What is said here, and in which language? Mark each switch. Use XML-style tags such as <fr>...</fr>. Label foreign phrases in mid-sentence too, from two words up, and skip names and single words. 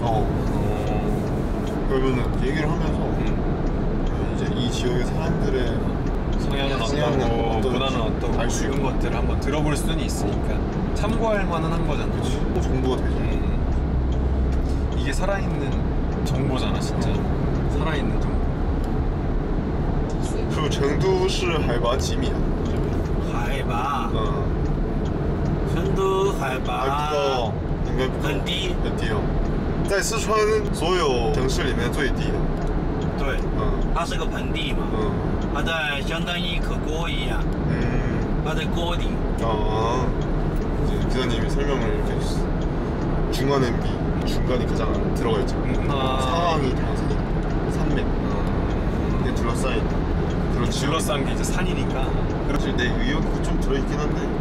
<ko>그러면은 얘기를 하면서 이제 이 지역의 사람들의 성향은 어떠고 문화는 어떠고 알 수 이런 있고. 것들을 한번 들어볼 수는 있으니까 참고할 만은 한 거잖아. 그치. 정보가 되지. 이게 살아있는 정보잖아 진짜. 살아있는 정보.</ko> <zh>그리고 成都市 海拔几米啊？海拔，成都海拔应该不高，很低，很低哦，在四川所有城市里面最低的。对，它是个盆地嘛，它在相当于一颗锅一样，它在锅底。</zh> <ko>이제 기사님이 설명을 이렇게 해줬어. 중간 MB 중간이 가장 들어가 있죠. 상황이 다 산맥. 이게 둘러싸인. 둘러싼 게 이제 산이니까. 그렇지. 내 의욕이 좀 들어있긴 한데.</ko>